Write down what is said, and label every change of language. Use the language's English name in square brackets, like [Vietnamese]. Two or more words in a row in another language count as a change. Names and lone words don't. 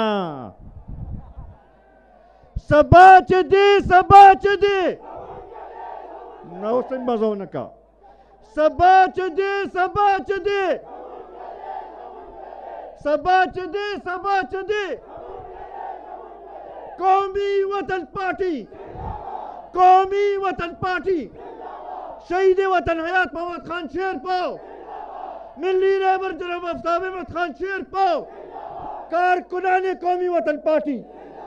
[Pashto] سبا چې دی نه اوس هم مزه ونه کا سبا چې دی [Urdu] قومي وطن پارٹی شہید وطن حیات محمد خان شیر پاؤ ملی رہبر جناب آفتاب احمد خان شیر پاؤ کارکنان قومی وطن پارٹی